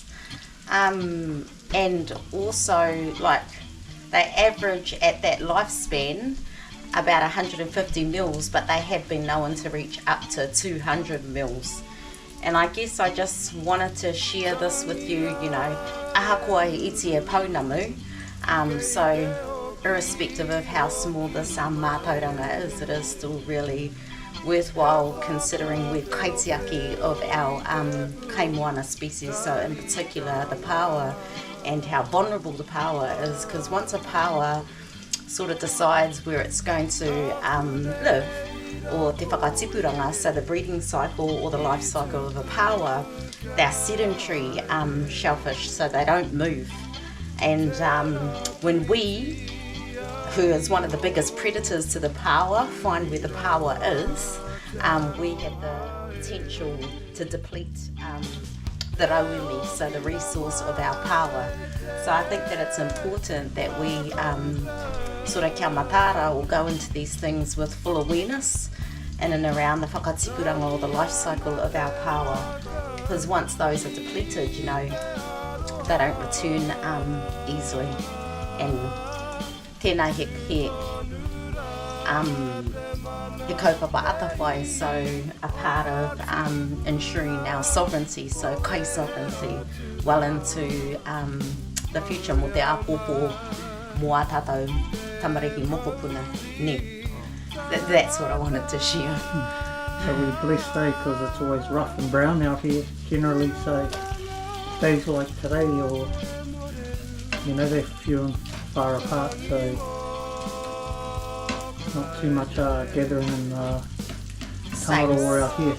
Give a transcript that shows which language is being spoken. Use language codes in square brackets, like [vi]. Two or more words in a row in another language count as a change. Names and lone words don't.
[en] And also, like, they average at that lifespan about 150 mils, but they have been known to reach up to 200 mils. And I guess I just wanted to share this with you, you know, [mi] ahakoa he iti e paunamu. [en] So irrespective of how small this mātauranga is, it is still really worthwhile considering we're Kaitiaki of our keimoana species, so in particular the paua, and how vulnerable the paua is, because once a paua sort of decides where it's going to live, or [mi] te whakaaturanga, [en] so the breeding cycle or the life cycle of a paua, they're sedentary shellfish, so they don't move. And when we, who is one of the biggest predators to the paua, find where the paua is, we have the potential to deplete the rauemi, so the resource of our paua. So I think that it's important that we sort of [mi] kia matara, [en] or go into these things with full awareness in and around the whakaaturanga or the life cycle of our paua, because once those are depleted, you know, they don't return easily. [mi] And tēnā he kaupapa atawhai, [en] so a part of ensuring our sovereignty, so kai sovereignty, well into the future, [mi] mo te apopo mo a tātou tamariki mokopuna ne. [en] That's what I wanted to share. So we're blessed, because it's always rough and brown out here generally, so days like today, or, you know, they're few and far apart, so not too much gathering in Taiao out here.